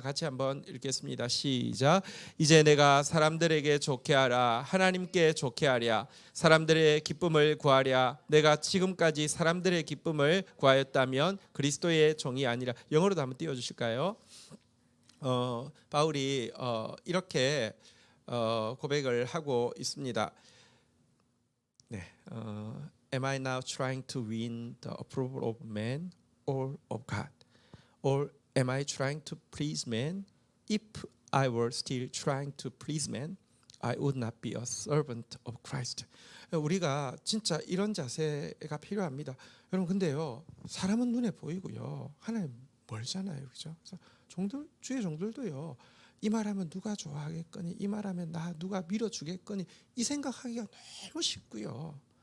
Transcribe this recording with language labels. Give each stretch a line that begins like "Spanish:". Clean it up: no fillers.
Korean: 같이 한번 읽겠습니다. 시작. 이제 내가 사람들에게 좋게 하라 하나님께 좋게 하랴 사람들의 기쁨을 구하랴 내가 지금까지 사람들의 기쁨을 구하였다면 그리스도의 종이 아니라. 영어로도 한번 띄워주실까요? 바울이 이렇게 고백을 하고 있습니다.
English: 네, Am I now trying to win the approval of man or of God? Or am I trying to please man? If I were still trying to please man, I would not be a servant of Christ.
Korean: 우리가 진짜 이런 자세가 필요합니다. 여러분 근데요, 사람은 눈에 보이고요, 하나님 멀잖아요, 그렇죠? 종들 주의 종들도요. 이 말하면 누가 좋아하겠거니, 이 말하면 나 누가 밀어주겠거니 이 생각하기가 너무 쉽고요.